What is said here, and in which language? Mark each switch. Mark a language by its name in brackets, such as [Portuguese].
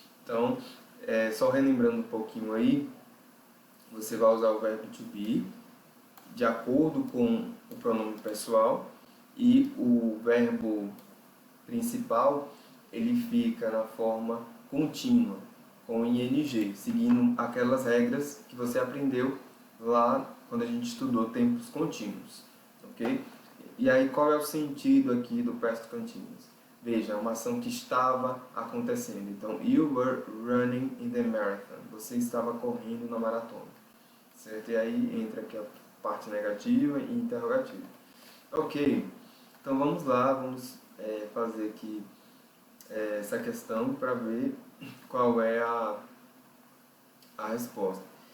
[Portuguese] Então, só relembrando um pouquinho aí, você vai usar o verbo to be de acordo com o pronome pessoal e o verbo principal ele fica na forma contínua, com ing, seguindo aquelas regras que você aprendeu lá quando a gente estudou tempos contínuos, ok? E aí qual é o sentido aqui do past continuous? Veja, é uma ação que estava acontecendo. [English] Então, you were running in the marathon. [Portuguese] Você estava correndo na maratona, certo? E aí entra aqui a parte negativa e interrogativa. Ok, então vamos lá, vamos fazer aqui essa questão para ver qual é a resposta.